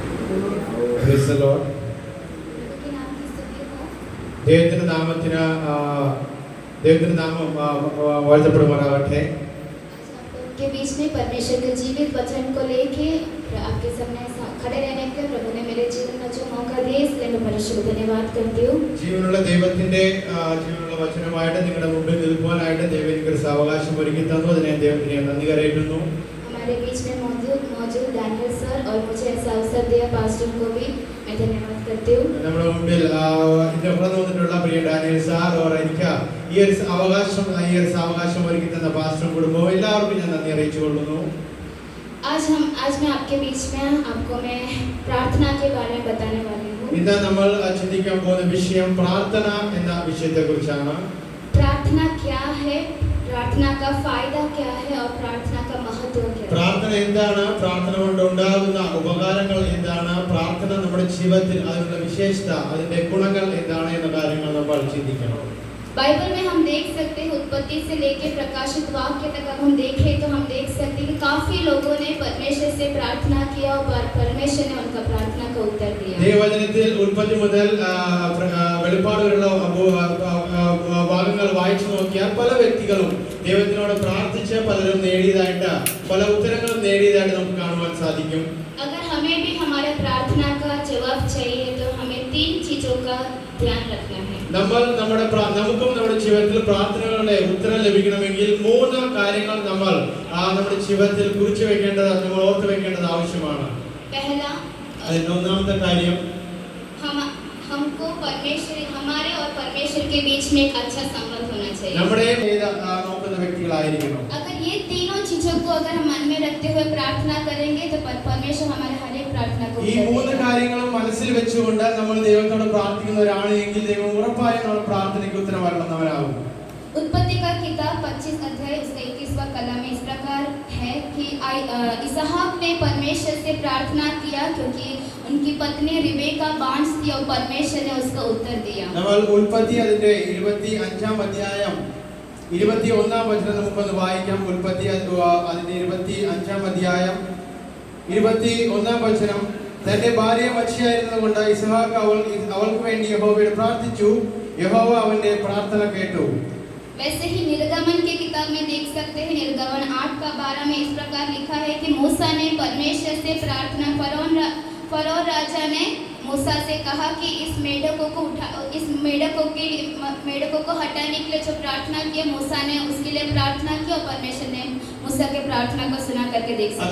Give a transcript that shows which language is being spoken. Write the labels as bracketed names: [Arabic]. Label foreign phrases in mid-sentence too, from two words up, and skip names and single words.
[English] Praise the Lord. [Malayalam] ദൈവത്തിന്റെ നാമത്തിന് നാമം വാഴ്ത്തപ്പെടുമാറാകട്ടെ. [Hindi] के बीच में परमेश्वर के जीवित वचन को लेके आपके सामने खड़े रहने के प्रभु ने मेरे जीवन में जो मौका दिया इसलिए मैं परमेश्वर को धन्यवाद करती हूँ. [Malayalam] ജീവനുള്ള ദൈവത്തിന്റെ ജീവനുള്ള വചനമായിട്ട് നിങ്ങളുടെ മുമ്പിൽ നിൽക്കുവാനായിട്ട് ദൈവം എനിക്ക് ഒരു അവകാശം ഒരുക്കി തന്നു. അതിനെ ദൈവത്തിന് നന്ദി കരയറ്റുന്നു. [Hindi] हमारे बीच में मौजूद डैनियल सर और मुझे ऐसा अवसर दिया पास्टर को भी मैं धन्यवाद करती हूँ. [Malayalam] നമ്മുടെ മുമ്പിൽ ഇതിന്റെ പുറത്ത് വന്നിട്ടുള്ള പ്രിയ ഡാനിയൽ സാർ और എനിക്ക് ഈ ഒരു അവകാശം ഒരുക്കി തന്ന പാസ്റ്റർ കുടുംബവും എല്ലാവർക്കും ഞാൻ നന്ദി അറിയിച്ചുകൊള്ളുന്നു. [Hindi] आज मैं आपके बीच में आपको मैं प्रार्थना के बारे में बताने वाली हूँ. [Malayalam] ഇന്ന് നമ്മൾ ചിന്തിക്കാൻ പോകുന്ന വിഷയം പ്രാർത്ഥന എന്ന വിഷയത്തെക്കുറിച്ചാണ്. [Hindi] प्रार्थना क्या है, प्रार्थना का फायदा क्या है और प्रार्थना का महत्व क्या है. [Malayalam] പ്രാർത്ഥന എന്താണ്, പ്രാർത്ഥന കൊണ്ട് ഉണ്ടാകുന്ന ഉപകാരങ്ങൾ എന്താണ്, പ്രാർത്ഥന നമ്മുടെ ജീവിതത്തിൽ അതിനുള്ള വിശേഷത അതിന്റെ ഗുണങ്ങൾ എന്താണ് എന്ന കാര്യങ്ങൾ നമ്മൾ ചിന്തിക്കണം. [Hindi] बाइबल में हम देख सकते हैं उत्पत्ति से लेकर प्रकाशित वाक्य तक अगर हम देखें तो हम देख सकते हैं कि काफी लोगों ने परमेश्वर से प्रार्थना किया और परमेश्वर ने उनका प्रार्थना का उत्तर दिया. [Malayalam] ദൈവവചനത്തിൽ ഉൽപ്പത്തി മുതൽ വെളിപ്പാട് വരെയുള്ള ഭാഗങ്ങൾ വായിച്ചു നോക്കിയാൽ പല വ്യക്തികളും ദൈവത്തിനോട് പ്രാർത്ഥിച്ച് പലരും നേടിയതായിട്ട് പല ഉത്തരങ്ങളും നേടിയതായിട്ട് നമുക്ക് കാണുവാൻ സാധിക്കും. [Hindi] अगर हमें भी हमारे प्रार्थना का जवाब चाहिए तो हमें 3 चीजों का ध्यान रखना है. [Malayalam] നമുക്കും നമ്മുടെ ജീവിതത്തിൽ പ്രാർത്ഥനകളുടെ ഉത്തരം ലഭിക്കണമെങ്കിൽ 3 കാര്യങ്ങൾ നമ്മൾ നമ്മുടെ ജീവിതത്തിൽ കുറിച്ചു വെക്കേണ്ടത്, നമ്മൾ ഓർത്തു വെക്കേണ്ടത് ആവശ്യമാണ്. അതിന്റെ ഒന്നാമത്തെ കാര്യം [Hindi] हमको परमेश्वर हमारे और परमेश्वर के बीच में एक अच्छा संबंध होना चाहिए. [Malayalam] നമ്മുടെ നോക്കുന്ന വ്യക്തികളായിരിക്കണം. [Hindi] अगर ये तीनों चीजों को अगर हम मन में रखते हुए प्रार्थना करेंगे तो परमेश्वर हमारे हर एक प्रार्थना को [Malayalam] ഈ 3 കാര്യങ്ങളും മനസ്സിൽ വെച്ചുകൊണ്ട് നമ്മൾ ദൈവത്തോട് പ്രാർത്ഥിക്കുന്നവരാണ് എങ്കിൽ ദൈവം ഉറപ്പായും നമ്മുടെ പ്രാർത്ഥനയ്ക്ക് ഉത്തരം വരണമെന്നവരാകും. [Hindi] उत्पत्ति का किताब 25 अध्याय उसका 21वां कलम में इस प्रकार है कि इसहाक ने परमेश्वर से प्रार्थना किया क्योंकि उनकी पत्नी रिबेका बांझ थी और परमेश्वर ने उसका उत्तर दिया. [Malayalam] നമ്മൾ ഉൽപ്പത്തി അതിന്റെ 25-ാം അധ്യായം 21-ാം വചനം നമുക്കൊന്ന് വായിക്കാം. ഉൽപ്പത്തി അതിന്റെ 25-ാം അധ്യായം 21-ാം വചനം. തന്റെ ഭാര്യ മച്ചിയായിരുന്നതുകൊണ്ട് ഇസ്ഹാക്ക് അവൾക്ക് വേണ്ടി യഹോവയോട് പ്രാർത്ഥിച്ചു. യഹോവ അവന്റെ പ്രാർത്ഥന കേട്ടു. [Hindi] वैसे ही निर्गमन के किताब में देख सकते हैं. निर्गमन 8:12 में इस प्रकार लिखा है कि मूसा ने परमेश्वर से प्रार्थना फरोह राजा ने मूसा से कहा कि इस मेढकों को हटाने के लिए जो प्रार्थना की मूसा ने उसके लिए प्रार्थना की और परमेश्वर ने मूसा के प्रार्थना को सुना करके देख सकते हैं.